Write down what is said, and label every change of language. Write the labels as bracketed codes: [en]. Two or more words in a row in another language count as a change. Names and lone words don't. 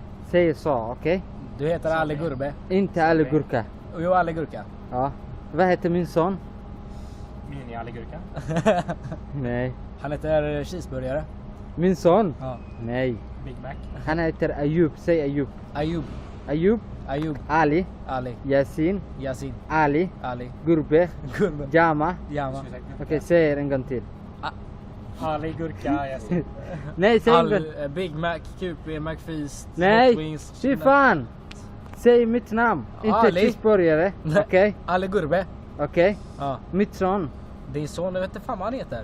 [sv] Säg så, okej? Du heter Ali Gurbe. Inte Ali Gurka. Jo, Ali Gurka. Ja. Vad heter min son? Mini-alligurka. Nej. Han heter cheeseburgare. Min son? Ja. Nej. Big Mac. Han heter Ayub. Säg Ayub. Ayub. Ayub. Ayub. Ali. Ali. Yasin. Yasin. Ali. Ali. Gurbe. Gurbe. Jama. Jama. Okej, säg en gång till. Ali Gurka. Yes. Nej, säg en gång. Big Mac, QP, McFeast, Nej, Hot Wings. fy fan. Säg mitt namn. Inte Ali. cheeseburgare. Okej? Ali Gurbe. Okej? Ja. Mitt son. Din son, jag vet inte fan vad han heter.